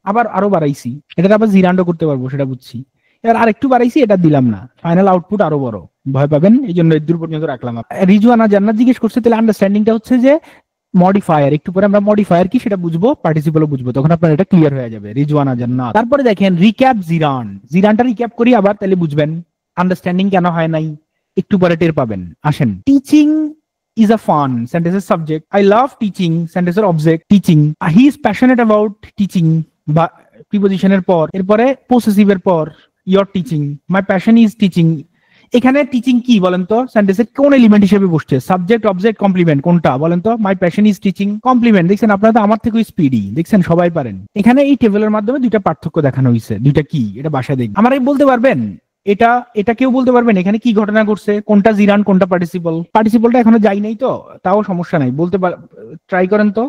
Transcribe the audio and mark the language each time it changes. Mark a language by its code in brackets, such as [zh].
[bn] আবার আরো বাড়াইছি, এটা আবার জিরান্ডও করতে পারবো, সেটা বুঝছি, এবার আর একটু বাড়াইছি, এটা দিলাম না, ফাইনাল আউটপুট আরো বড়, ভয় পাবেন, এই জন্য দূর পর্যন্ত রাখলাম। রিজওয়ানা জান্নাত জিজ্ঞেস করছে তাহলে আন্ডারস্ট্যান্ডিংটা হচ্ছে যে মডিফায়ার, একটু পরে আমরা মডিফায়ার কি সেটা বুঝবো, পার্টিসিপলও বুঝবো, তখন আপনার এটা ক্লিয়ার হয়ে যাবে। রিজওয়ানা জান্নাত। তারপরে দেখেন রিক্যাপ জিরানটা রিক্যাপ করি আবার, তাহলে বুঝবেন আন্ডারস্ট্যান্ডিং কেন হয় নাই, একটু পরে টের পাবেন। [en] আসেন, teaching is a fun sentences subject, I love teaching sentences object teaching, he is passionate about teaching [bn] বা প্রিপজিশনের পর, এরপরে পসেসিভ এর পর [en] your teaching, my passion is teaching। [bn] এখানে টিচিং কি বলেন তো, সেন্টেন্সের কোন এলিমেন্ট হিসেবে বসছে, সাবজেক্ট অবজেক্ট কমপ্লিমেন্ট কোনটা বলেন তো, [en] my passion is teaching [bn] complement. দেখছেন আপনারা তো আমার থেকে স্পিডি, দেখছেন সবাই পারেন। এখানে এই টেবিলের মাধ্যমে দুইটা পার্থক্য দেখানো হয়েছে, দুইটা কি এটা বাসায় দেখবেন। আমার বলতে পারবেন এটা এটা কেউ বলতে পারবেন এখানে কি ঘটনা ঘটছে, কোনটা জিরান কোনটা পার্টিসিপল, পার্টিসিপলটা এখনো যাই নাই তো, তাও সমস্যা নাই, বলতে ট্রাই করেন তো।